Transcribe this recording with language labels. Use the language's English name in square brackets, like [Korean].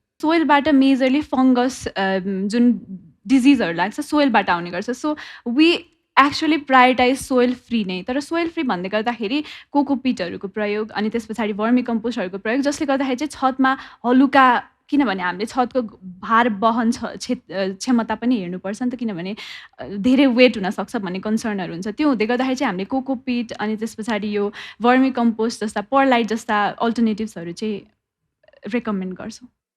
[Nepali] सोइलबाट majorly fungus जुन डिजिजहरू लाग्छ सोइलबाट आउने गर्छ। [English] So we actually prioritise soil free नै। [Nepali] तर सोइल फ्री भन्दै गर्दाखेरि कोकोपिटहरूको प्रयोग अनि त्यस पछाडि भर्मी कम्पोस्टहरूको प्रयोग, जसले गर्दाखेरि चाहिँ छतमा हलुका, किनभने हामीले छतको भार वहन क्षमता पनि हेर्नुपर्छ नि त, किनभने धेरै वेट हुनसक्छ भन्ने कन्सर्नहरू हुन्छ। त्यो हुँदै गर्दाखेरि चाहिँ हामीले कोकोपिट अनि त्यस पछाडि यो भर्मी कम्पोस्ट जस्ता परलाइट जस्ता अल्टरनेटिभ्सहरू चाहिँ रेकमेन्ड गर्छौँ।